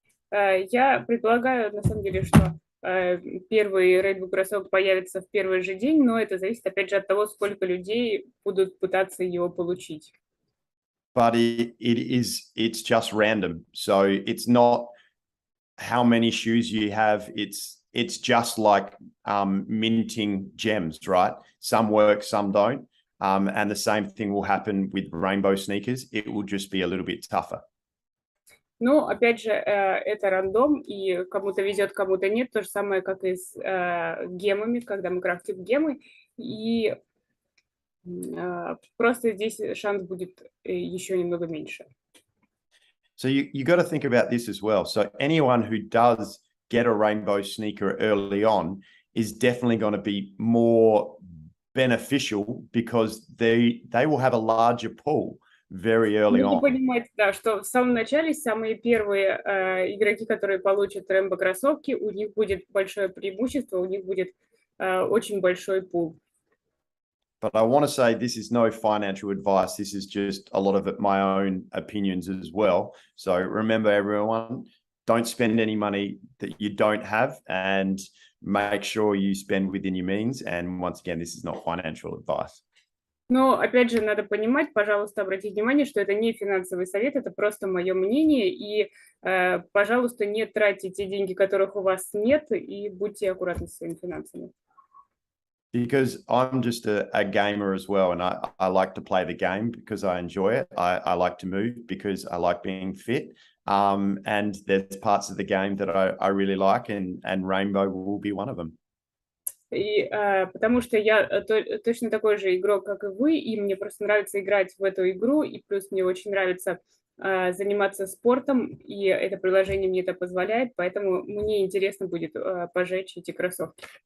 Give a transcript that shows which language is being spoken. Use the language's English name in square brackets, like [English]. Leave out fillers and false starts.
[Russian] Я предполагаю, на самом деле, что первый Rainbow кроссовок появится в первый же день, но это зависит, опять же, от того, сколько людей будут пытаться его получить. [English] But it's just random. So it's not how many shoes you have. It's just like minting gems, right? Some work, some don't. And the same thing will happen with rainbow sneakers. It will just be a little bit tougher. [Russian] Ну, опять же, это рандом, и кому-то везет, кому-то нет. То же самое, как и с гемами, когда мы крафтим гемы. И просто здесь шанс будет еще немного меньше. [English] So you got to think about this as well. So anyone who does get a rainbow sneaker early on is definitely going to be more beneficial because they will have a larger pool very early on. [Russian] Нужно понимать, да, что в самом начале самые первые игроки, которые получат Рэмбо кроссовки, у них будет большое преимущество, у них будет очень большой пул. [English] But I want to say this is no financial advice. This is just a lot of it, my own opinions as well. So remember, everyone, don't spend any money that you don't have, and make sure you spend within your means. And once again, this is not financial advice. [Russian] Но, опять же, надо понимать, пожалуйста, обратите внимание, что это не финансовый совет, это просто мое мнение, и, пожалуйста, не тратьте те деньги, которых у вас нет, и будьте аккуратны со своими финансами. [English] Because I'm just a gamer as well, and I like to play the game because I enjoy it. I like to move because I like being fit. and there's parts of the game that I really like, and Rainbow will be one of them. [Russian] И потому что я точно такой же игрок, как и вы, и мне просто нравится играть в эту игру, и плюс мне очень нравится заниматься спортом, и это приложение мне это позволяет, поэтому мне интересно будет пожечь эти кроссовки.